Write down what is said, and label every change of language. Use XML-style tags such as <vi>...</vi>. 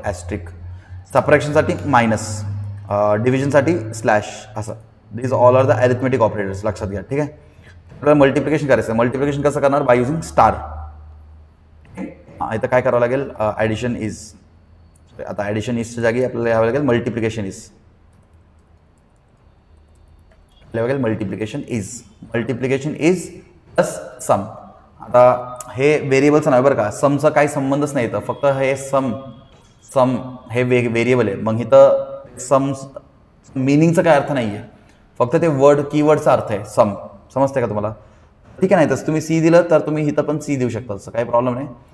<mr>ॲस्ट्रिक, सबट्रॅक्शनसाठी minus, डिव्हिजनसाठी slash, असं.</mr> <en>this all are the arithmetic operators,</en> <mr>लक्षात घ्या. ठीक आहे, आपल्याला मल्टिप्लिकेशन करायचं आहे. मल्टिप्लिकेशन कसं करणार, बाय युझिंग स्टार. इथं काय करावं लागेल, ॲडिशन इज. आता ॲडिशन इजच्या जागी आपल्याला यावं लागेल</mr> <en>Multiplication is. Multiplication is plus sum.</en> <mr>आता हे व्हेरिएबलचं नाही बरं का, समचा काही संबंधच नाही इथं, फक्त हे सम हे व्हेरिएबल आहे. मग इथं सम मिनिंगचा काय अर्थ नाही आहे, फक्त ते कीवर्डचा अर्थ आहे सम. समजते का तुम्हाला. ठीक आहे, नाही तसं तुम्ही सी दिलं तर तुम्ही इथं पण सी देऊ शकता, तसं काही प्रॉब्लेम नाही.</mr>